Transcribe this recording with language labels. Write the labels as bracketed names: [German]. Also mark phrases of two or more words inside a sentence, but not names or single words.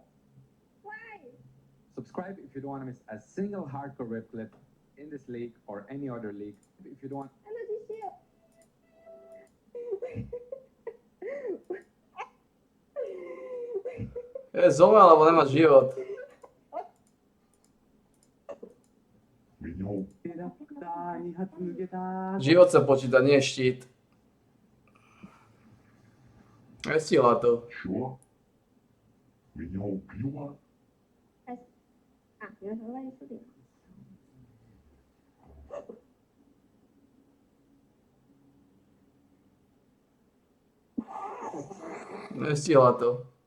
[English] Why? Subscribe if you don't want to miss a single hardcore rip clip in this league or any other league. If you don't want Energy shield. [Slovak] Je zomrel, lebo nemá život. Život sa počíta, nie štít. Nestihla to. [Russian] Чё? Меня убило? Я говорю себе. [Slovak] Nestihla to.